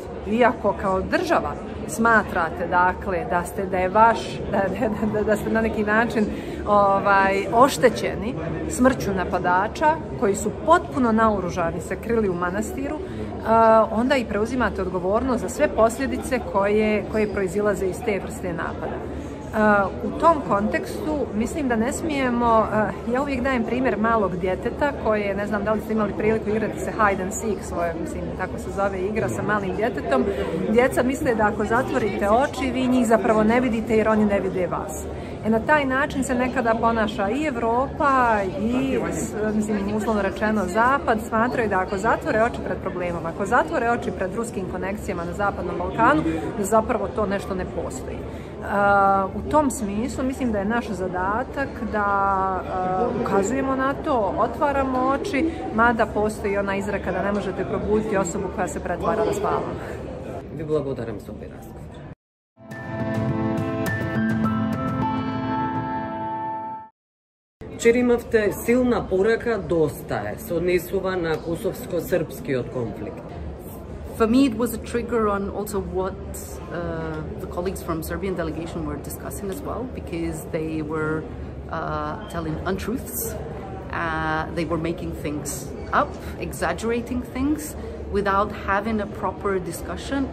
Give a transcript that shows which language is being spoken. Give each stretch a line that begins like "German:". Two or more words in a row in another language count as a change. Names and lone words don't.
Bosnian: Iako kao država smatrate, dakle, da ste na neki način oštećeni smrću napadača koji su potpuno naoružani se krili u manastiru, onda i preuzimate odgovornost za sve posljedice koje proizilaze iz te vrste napada. U tom kontekstu mislim da ne smijemo, ja uvijek dajem primjer malog djeteta koje, ne znam da li ste imali priliku igrati se
English: hide and seek,
Bosnian: svoje, mislim, tako se zove igra sa malim djetetom. Djeca misle da ako zatvorite oči, vi njih zapravo ne vidite jer oni ne vide vas. Na taj način se nekada ponaša i Europa i, mislim, uslovno rečeno Zapad, smatraju da ako zatvore oči pred problemom, ako zatvore oči pred ruskim konekcijama na Zapadnom Balkanu, da zapravo to nešto ne postoji. U tom smislu mislim da je naš zadatak da ukazujemo na to, otvaramo oči, mada postoji ona izreka da ne možete probuditi osobu koja se pretvara da spava.
Macedonian: Ви благодарам за овој разговор. Вчера имавте силна порака доста е се однесува на косовско-српскиот конфликт.
English: For me, it was a trigger on also what the colleagues from Serbian delegation were discussing as well, because they were telling untruths. They were making things up, exaggerating things without having a proper discussion.